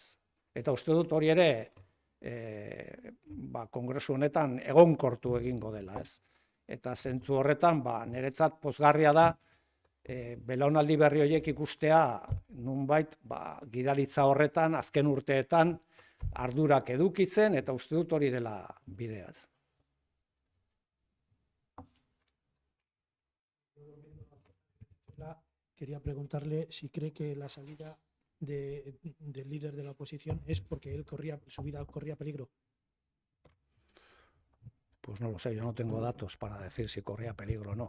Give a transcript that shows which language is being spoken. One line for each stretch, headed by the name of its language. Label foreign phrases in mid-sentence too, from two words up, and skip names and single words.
Basque: Eta uste dut hori ere kongresu honetan egonkortu egingo dela. Eta zentzu horretan, niretzat pozgarria da, belaunaldi berri horiek ikustea nonbait gidaritza horretan azken urteetan ardurak edukitzen, eta uste dut hori dela bideaz.
Spanish: Quería preguntarle si cree que la salida del líder de la oposición es porque su vida corría peligro. Pues no lo sé, yo no tengo datos para decir si corría peligro o no.